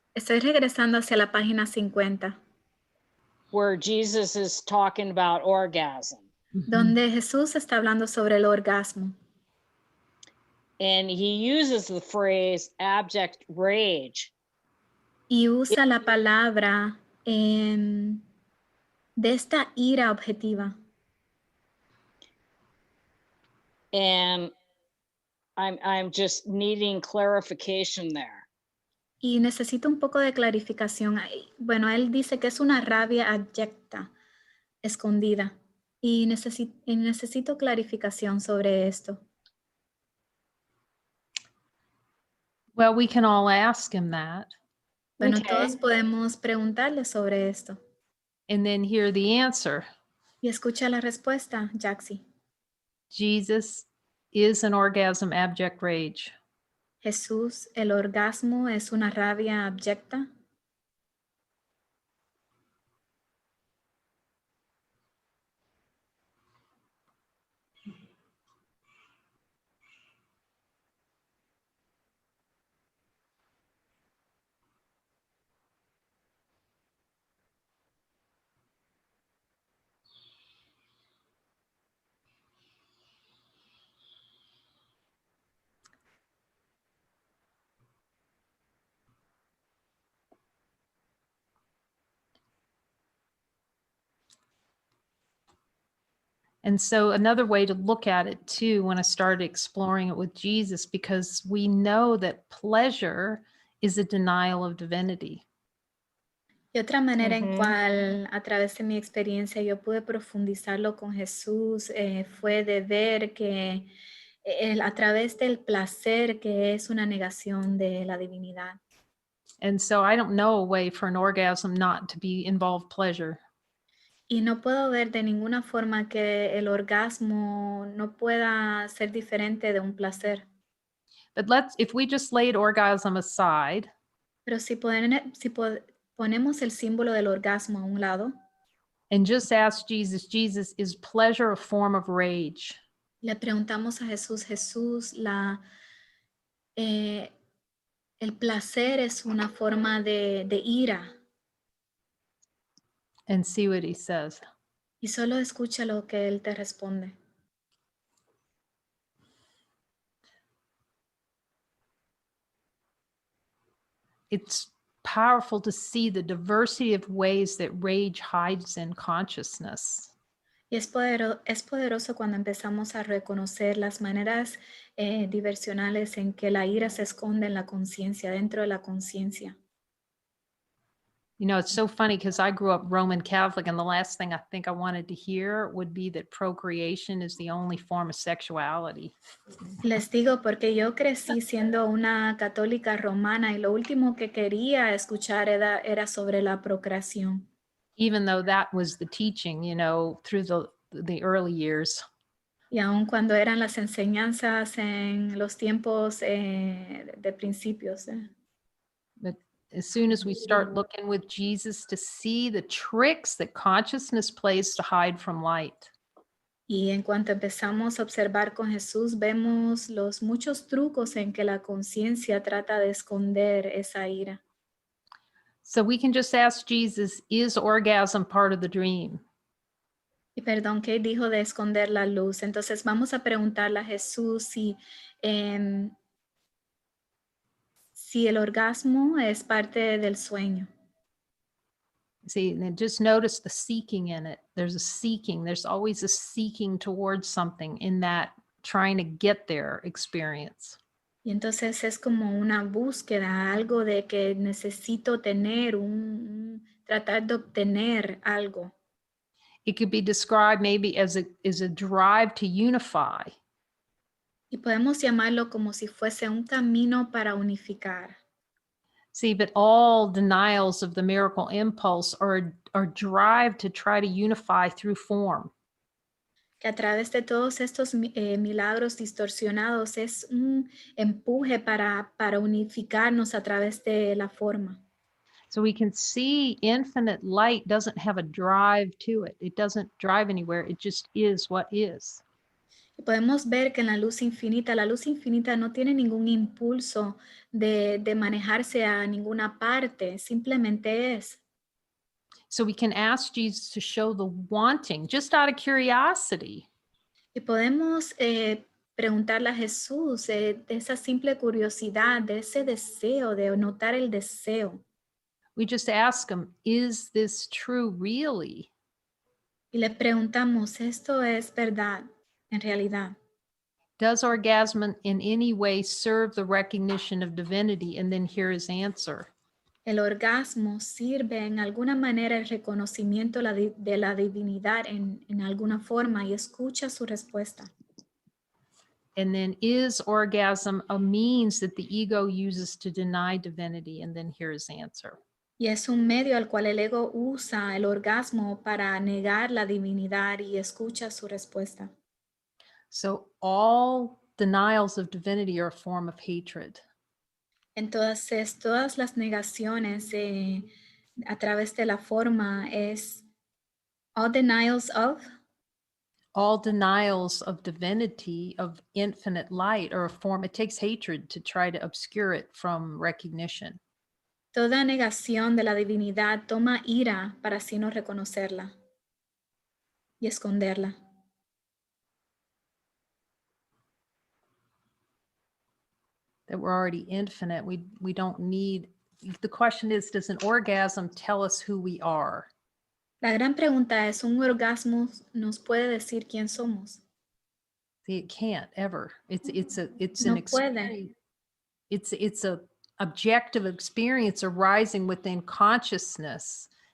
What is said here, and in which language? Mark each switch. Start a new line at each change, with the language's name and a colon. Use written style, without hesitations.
Spanish: estoy regresando hacia la página 50,
English: where Jesus is talking about orgasm.
Spanish: donde Jesús está hablando sobre el orgasmo.
English: And he uses the phrase abject rage.
Spanish: Y usa la palabra de esta ira objetiva.
English: And I'm just needing clarification there.
Spanish: Y necesito un poco de clarificación. Bueno, él dice que es una rabia abyecta, escondida. Y necesito clarificación sobre esto.
English: Well, we can all ask him that
Spanish: Bueno,
English: Okay.
Spanish: todos podemos preguntarle sobre esto.
English: and then hear the answer.
Spanish: Y escucha la respuesta, Jaxi.
English: Jesus is an orgasm abject rage.
Spanish: Jesús, el orgasmo es una rabia abyecta.
English: And so another way to look at it too, when I started exploring it with Jesus, because we know that pleasure is a denial of divinity.
Spanish: Y otra manera en cual a través de mi experiencia yo pude profundizarlo con Jesús fue de ver que a través del placer que es una negación de la divinidad.
English: And so I don't know a way for an orgasm not to be involved pleasure.
Spanish: Y no puedo ver de ninguna forma que el orgasmo no pueda ser diferente de un placer.
English: But if we just laid orgasm aside,
Spanish: Pero si ponemos el símbolo del orgasmo a un lado,
English: and just ask Jesus, Jesus, is pleasure a form of rage?
Spanish: le preguntamos a Jesús, Jesús, el placer es una forma de ira.
English: And see what he says.
Spanish: Y solo escucha lo que él te responde.
English: it's powerful to see the diversity of ways that rage hides in consciousness.
Spanish: Y es poderoso cuando empezamos a reconocer las maneras diversionales en que la ira se esconde en la conciencia, dentro de la conciencia.
English: You know, it's so funny because I grew up Roman Catholic, and the last thing I think I wanted to hear would be that procreation is the only form of sexuality.
Spanish: Les digo porque yo crecí siendo una católica romana y lo último que quería escuchar era sobre la procreación.
English: Even though that was the teaching, you know, through the early years.
Spanish: Y aun cuando eran las enseñanzas en los tiempos de principios.
English: But as soon as we start looking with Jesus to see the tricks that consciousness plays to hide from light.
Spanish: Y en cuanto empezamos a observar con Jesús, vemos los muchos trucos en que la conciencia trata de esconder esa ira.
English: So we can just ask Jesus, is orgasm part of the dream?
Spanish: Y perdón, que dijo de esconder la luz. Entonces vamos a preguntarle a Jesús si el orgasmo es parte del sueño.
English: See, and just notice the seeking in it. There's a seeking. There's always a seeking towards something in that trying to get there experience.
Spanish: Y entonces es como una búsqueda, algo de que necesito tener, tratar de obtener algo.
English: It could be described maybe as a drive to unify.
Spanish: Y podemos llamarlo como si fuese un camino para unificar.
English: See, but all denials of the miracle impulse are drive to try to unify through form.
Spanish: Que a través de todos estos milagros distorsionados es un empuje para unificarnos a través de la forma.
English: So we can see infinite light doesn't have a drive to it. It doesn't drive anywhere. It just is what is.
Spanish: Y podemos ver que en la luz infinita no tiene ningún impulso de manejarse a ninguna parte, simplemente es.
English: So we can ask Jesus to show the wanting just out of curiosity.
Spanish: Y podemos preguntarle a Jesús de esa simple curiosidad, de ese deseo, de notar el deseo.
English: We just ask him, is this true really?
Spanish: Y le preguntamos, ¿esto es verdad en realidad?
English: Does orgasm in any way serve the recognition of divinity? And then here his answer.
Spanish: El orgasmo sirve en alguna manera el reconocimiento de la divinidad en alguna forma, y escucha su respuesta.
English: And then is orgasm a means that the ego uses to deny divinity? And then here his answer.
Spanish: Y es un medio al cual el ego usa el orgasmo para negar la divinidad, y escucha su respuesta.
English: So all denials of divinity are a form of hatred.
Spanish: Entonces, todas las negaciones a través de la forma es
English: all denials of. All denials of divinity, of infinite light, are a form. It takes hatred to try to obscure it from recognition.
Spanish: Toda negación de la divinidad toma ira para así no reconocerla y esconderla.
English: That we're already infinite. We don't need. The question is, does an orgasm tell us who we are?
Spanish: La gran pregunta es, ¿un orgasmo nos puede decir quién somos?
English: See, it can't ever. It's
Spanish: No
English: an experience. It's a objective experience arising within consciousness.